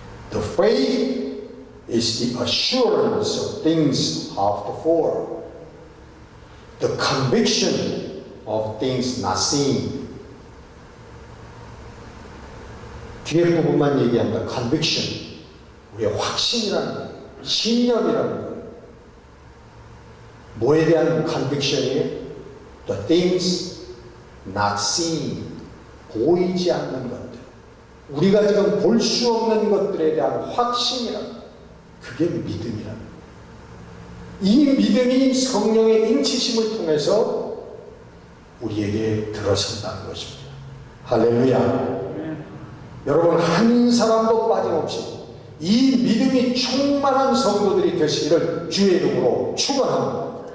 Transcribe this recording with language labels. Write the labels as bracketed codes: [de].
[en] The faith is the assurance of things hoped for, the conviction of things not seen. [ko] 뒤에 부분만 얘기합니다. conviction, 우리의 확신이라는 거예요. 신념이라는 거예요. 뭐에 대한 conviction이에요? [en] The things not seen, [ko] 보이지 않는 것들. 우리가 지금 볼 수 없는 것들에 대한 확신이라는 것. 그게 믿음이라는 것. 이 믿음이 성령의 인치심을 통해서 우리에게 들어선다는 것입니다. 할렐루야. 여러분, 한 사람도 빠짐없이 이 믿음이 충만한 성도들이 되시기를 주의 이름으로 축원합니다.